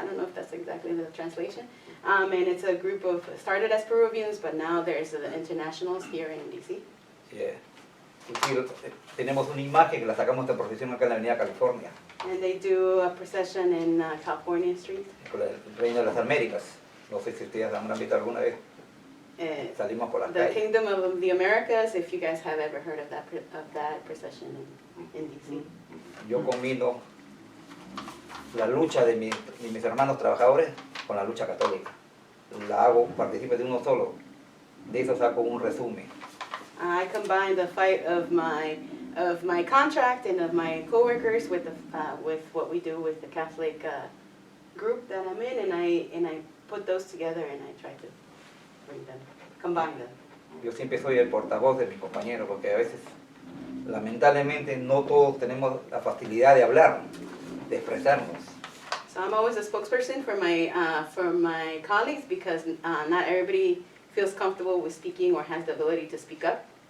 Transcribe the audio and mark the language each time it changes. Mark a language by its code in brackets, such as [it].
[en] I don't know if that's exactly the translation. And it's a group started as Peruvians, but now there's the internationals here in DC. Yeah. [es] Y sí, tenemos una imagen que la sacamos de procesión acá en la Avenida California, [en] And they do a procession in California Street. [es] con el Reino de las Américas. No sé si ustedes han visto alguna vez. Salimos por las [en] The [es] calles. [en] Kingdom of the Americas, if you guys have ever heard of that procession in DC. [es] Yo combino la lucha de mis hermanos trabajadores con la lucha católica. La hago, participo de uno solo. De eso saco un resumen. [en] I combine the fight of my contract and of my coworkers with what we do with the Catholic group that I'm in, and I put those together and I try to combine them. [es] Yo siempre soy el portavoz de mis compañeros, porque a veces, lamentablemente, no todos tenemos la facilidad de hablar, de expresarnos. [en] So I'm always a spokesperson for my colleagues, because not everybody feels comfortable with speaking or has the ability to speak up.